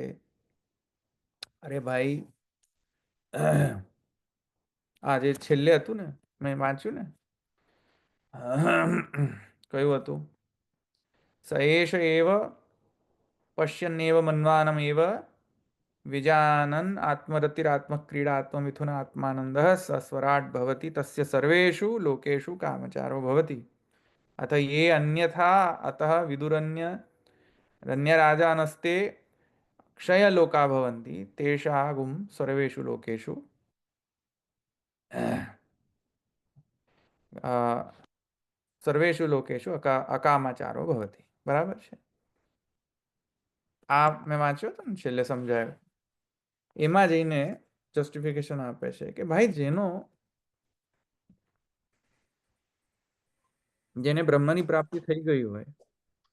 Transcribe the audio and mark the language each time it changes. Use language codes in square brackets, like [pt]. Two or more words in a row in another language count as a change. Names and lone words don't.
[gu] અરે ભાઈ, આ જે છેલ્લે હતું ને, મેં વાંચ્યું ને, કયું હતું? [sa] સ એષ એવ પશ્યન્નેવ મન્વાનમ એવ વિજાનન આત્મરતિરાત્મક્રીડા આત્મમિથુન આત્માનંદ સસ્વરાટ ભવતિ તસ્ય સર્વેષુ લોકેષુ કામચારો ભવતિ અથ ये अन्यथा अतः विदुरन्यराजानस्ते क्षयलोका भवन्ति तेषागुं सर्वेषु लोकेषु સર્વેષુ લોકેષુ અકામાચારો ભવતિ. [gu] બરાબર છે? આ મેં વાંચ્યો હતો ને, છેલ્લે સમજાયો. એમાં જઈને જસ્ટિફિકેશન આપે છે કે ભાઈ જેને બ્રહ્મની પ્રાપ્તિ થઈ ગઈ હોય